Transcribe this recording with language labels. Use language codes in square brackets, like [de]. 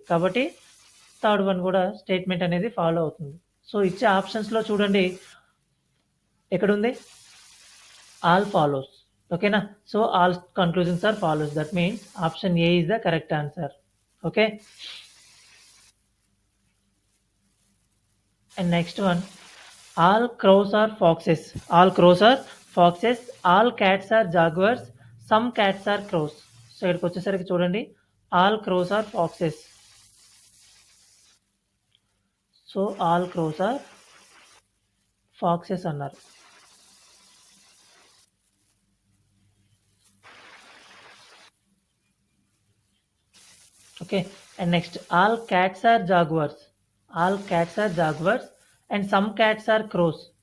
[te] కాబట్టి third one కూడా statement అనేది ఫాలో అవుతుంది. సో ఇచ్చే ఆప్షన్స్లో చూడండి ఎక్కడుంది ఆల్ ఫాలోస్. ఓకేనా. [en] So all conclusions are follows. That means option A is the correct answer. Okay. And next one, all crows are foxes. All crows are foxes. All cats are jaguars. Some cats are crows. So [te] ఇక్కడికి వచ్చేసరికి చూడండి [en] all crows are foxes. So all crows are foxes అన్నారు. Okay. And next, all cats are jaguars. All cats are jaguars and some cats are crows.